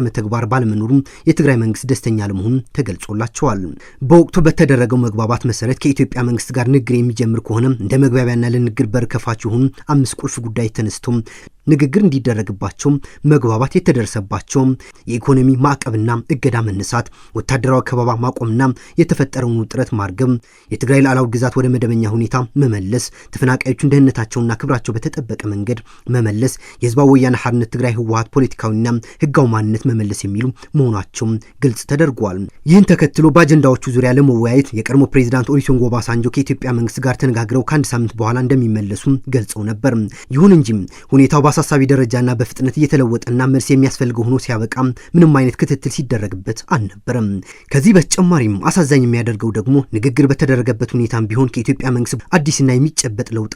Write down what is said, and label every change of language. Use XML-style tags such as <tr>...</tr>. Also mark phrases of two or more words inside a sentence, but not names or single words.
<am>ተግባር ባለመኖሩ የትግራይ መንግስት ደስተኛ ለመሆኑ ተገልጾላቸዋል። በወቅቱ በተደረገው መግባባት መሰረት ከኢትዮጵያ መንግስት ጋር ንግግር የሚጀምር ከሆነ እንደ መግባቢያና ለንግግር በር ከፋች የሆኑ 5 ቁልፍ ጉዳይ ተነስተው ንግግር እንዲደረግባቸው መግባባት የተደረሰባቸው የኢኮኖሚ ማዕቀብና እገዳ መነሳት፣ ወታደራዊ ከበባ ማቆምና የተፈጠረውን ውጥረት ማርገብ፣ የትግራይ ሉዓላዊ ግዛት ወደ መደበኛ ሁኔታ መመለስ፣ ተፈናቃዮቹን ደህንነታቸውና ክብራቸው በተጠበቀ መንገድ መመለስ፣ የህዝባዊ ወያነ ሓርነት ትግራይ ህወሓት ፖለቲካዊና ህጋዊ ማንነት መመለስ የሚሉ መሆናቸው ግልጽ ተደርጓል። ይህን ተከትሎ በአጀንዳዎቹ ዙሪያ ለመወያየት የቀድሞ ፕሬዝዳንት ኦሉሴጉን ኦባሳንጆ ከኢትዮጵያ መንግስት ጋር ተነጋግረው ከአንድ ሳምንት በኋላ እንደሚመለሱ ገልጸው ነበር። ይሁን እንጂ ሁኔታው አሳሳቢ ደረጃና በፍጥነት እየተለወጠና መልስ የሚያስፈልገው ሆኖ ሲያበቃ ምንም አይነት ክትትል ሲደረግበት አልነበረም። ከዚህ በተጨማሪም አሳዛኝ የሚያደርገው ደግሞ ንግግር በተደረገበት ሁኔታም ቢሆን ከኢትዮጵያ መንግስት አዲስና የሚጨበጥ ለውጥ</am>